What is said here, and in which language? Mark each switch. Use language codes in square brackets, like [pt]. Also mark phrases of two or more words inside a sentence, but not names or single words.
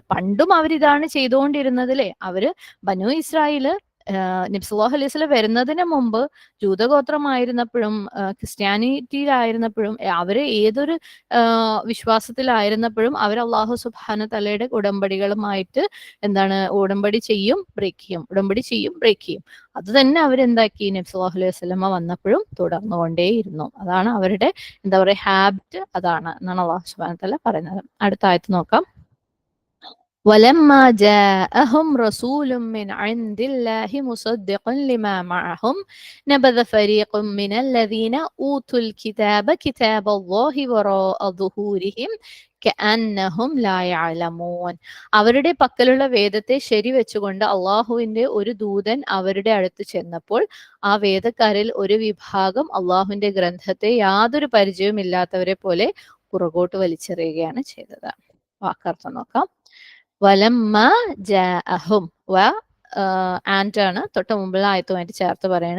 [ml] പണ്ടും അവരിതാണ് ചെയ്തുകൊണ്ടിരുന്നത് അല്ലേ. അവര് ബനൂ ഇസ്രായേല് നബി [ar] صلى الله عليه وسلم [ml] വരുന്നതിന് മുമ്പ് ജൂതഗോത്രമായിരുന്നപ്പോഴും ക്രിസ്ത്യാനിറ്റിയിലായിരുന്നപ്പോഴും അവര് ഏതൊരു വിശ്വാസത്തിലായിരുന്നപ്പോഴും അവർ [ar] الله سبحانه [ml] തആലയുടെ ഉടമ്പടികളുമായിട്ട് ഉടമ്പടി ചെയ്യും ബ്രേക്ക് ചെയ്യും, ഉടമ്പടി ചെയ്യും ബ്രേക്ക് ചെയ്യും. അത് തന്നെ അവരെന്താക്കി, നബി [ar] صلى الله عليه وسلم [ml] വന്നപ്പോഴും തുടർന്നുകൊണ്ടേയിരുന്നു. അതാണ് അവരുടെ ഹാബിറ്റ്, അതാണ് എന്നാണ് [ar] الله سبحانه تعالى [ml] പറയുന്നത്. അടുത്ത ആയത്ത് നോക്കാം. [ar] ولما جاءهم رسول من عند الله مصدق لما معهم نبذ فريق من الذين أوتوا الكتاب كتاب الله وراء ظهورهم كأنهم لا يعلمون. [ml] അവരുടെ പക്കലുള്ള വേദത്തെ ശരിവെച്ചുകൊണ്ട് അള്ളാഹുവിന്റെ ഒരു ദൂതൻ അവരുടെ അടുത്ത് ചെന്നപ്പോൾ ആ വേദക്കാരിൽ ഒരു വിഭാഗം അള്ളാഹുവിന്റെ ഗ്രന്ഥത്തെ യാതൊരു പരിചയവുമില്ലാത്തവരെ പോലെ പുറകോട്ട് വലിച്ചെറിയുകയാണ് ചെയ്തത്. വാക്കർത്ഥം നോക്കാം. [ar] ولما جاءهم [ml] വ ആൻഡ് ആണ് തൊട്ട് മുമ്പുള്ള ആയത്തുമായിട്ട് ചേർത്ത് പറയാണ്.